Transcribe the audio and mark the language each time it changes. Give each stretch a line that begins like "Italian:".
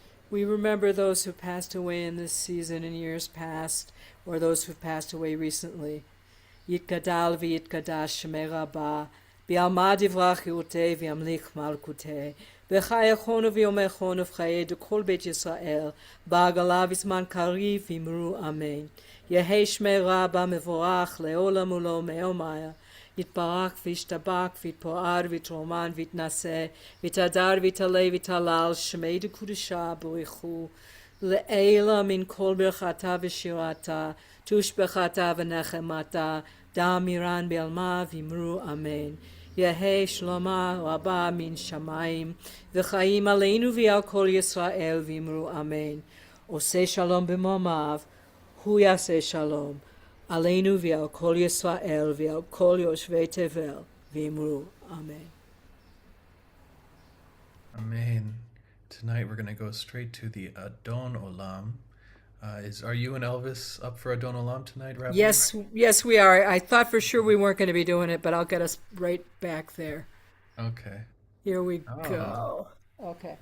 English: We remember those who passed away in this season in years past, or those who passed away recently.
Aramaic: יתגדל ויתקדש שמי רבה, ביעלמא יברח יראה וימליך מלכותה, וחייכון ויומכון ובחיי כל בית ישראל, בעגלה בזמן קריב אמרו אמן. יהי שמי רבה מבורך לעולם ולעולמי עולמיה, יתברך וישתבח ויתפאר ויתרומן ויתנשא, ויתהדר ויתעלה ויתהלל, שמי דקודשה ברכו, לעילה מן כל ברכתה ושירתה, תושבחתה ונחמתה, דאמירן בעלמא ואמרו אמן. יהי שלומה רבה מן שמיים, וחיים עלינו ועל כל ישראל ואמרו אמן.
Hebrew: עושה שלום במרומיו, הוא יעשה שלום, עלינו ועל כל ישראל ועל כל יושבי תבל ואמרו אמן.
English: Amen. Tonight we're going to go straight to the Adon Olam. Are you and Elvis up for Adon Olam tonight, Rabbi? Yes, we are. I thought for sure we weren't going to be doing it, but I'll get us right back there. Okay. Here we go. Okay.